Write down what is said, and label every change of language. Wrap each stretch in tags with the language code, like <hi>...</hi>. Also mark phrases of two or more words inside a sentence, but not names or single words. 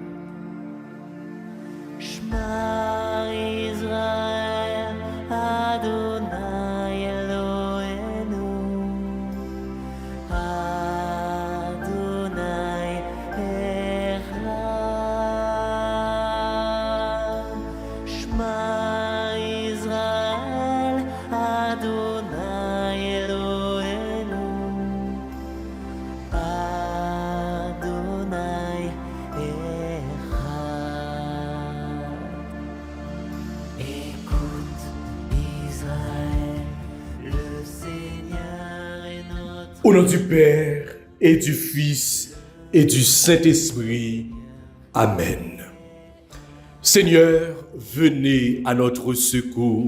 <he>שמע ישראל, אדני אלהינו, אדני אחד. שמע ישראל, אדני אלהינו, אדני אחד.</he> <fr>Écoute Israël, le Seigneur est notre Au nom du Père et du Fils et du Saint-Esprit. Amen. Seigneur, venez à notre secours.</fr>